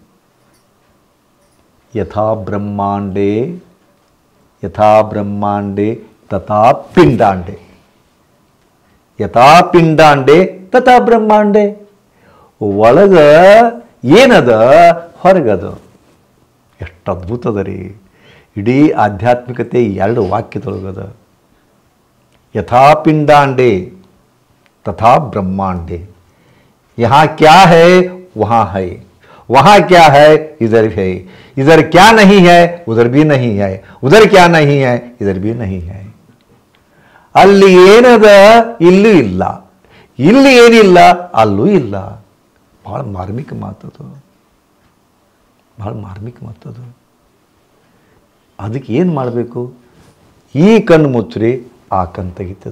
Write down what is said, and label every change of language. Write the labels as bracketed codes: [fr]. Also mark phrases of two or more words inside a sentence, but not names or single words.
[sa] ಯಥಾ ಬ್ರಹ್ಮಾಂಡೇ ಯಥಾ ಬ್ರಹ್ಮಾಂಡೇ ತಥಾ ಪಿಂಡಾಂಡೆ, ಯಥಾ ಪಿಂಡಾಂಡೆ ತಥಾ ಬ್ರಹ್ಮಾಂಡೆ. [kn] ಒಳಗ ಏನದ, ಹೊರಗದ. ಎಷ್ಟು ಅದ್ಭುತದ ರೀ! ಇಡೀ ಆಧ್ಯಾತ್ಮಿಕತೆ 2 ವಾಕ್ಯದೊಳಗದ. [sa] ಯಥಾ ಪಿಂಡಾಂಡೆ तथा ब्रह्मांडे, [hi] यहाँ क्या है वहाँ है, वहाँ क्या है इधर है, इधर क्या नहीं है उधर भी नहीं है, उधर क्या नहीं है इधर भी नहीं है. [kn] ಅಲ್ಲಿ ಏನದ ಇಲ್ಲೂ ಇಲ್ಲ, ಇಲ್ಲಿ ಏನಿಲ್ಲ ಅಲ್ಲೂ ಇಲ್ಲ. ಭಾಳ ಮಾರ್ಮಿಕ ಮಾತದು, ಭಾಳ ಮಾರ್ಮಿಕ ಮಾತದು. ಅದಕ್ಕೆ ಏನು ಮಾಡಬೇಕು? ಈ ಕಣ್ಣು ಮುಚ್ಚ್ರಿ, ಆ ಕಣ್ಣು ತೆಗಿತದ.